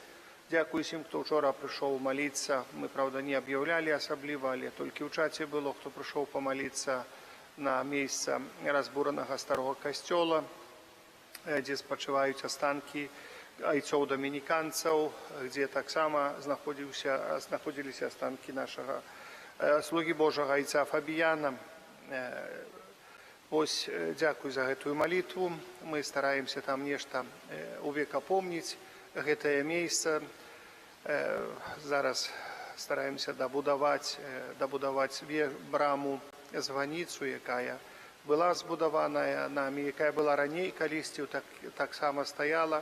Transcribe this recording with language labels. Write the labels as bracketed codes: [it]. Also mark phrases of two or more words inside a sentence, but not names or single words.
[uk] Дякую всім, хто вчора прийшов молитися. Ми, правда, не об'являли особливо, але тільки в чаті було, хто прийшов помолитися на місце розбуреного старого костьола, де спочивають останки айцов-домініканців, де так само знаходилися останки нашого слуги Божого айця Фабіяна. Ось, дякую за гэтую молитву. [be] Мы стараемся там нешта увекапомніць гэтае месца. Зараз стараемся дабудаваць браму званіцу, якая была збудаваная нами, якая была раней калісьці, таксама стаяла.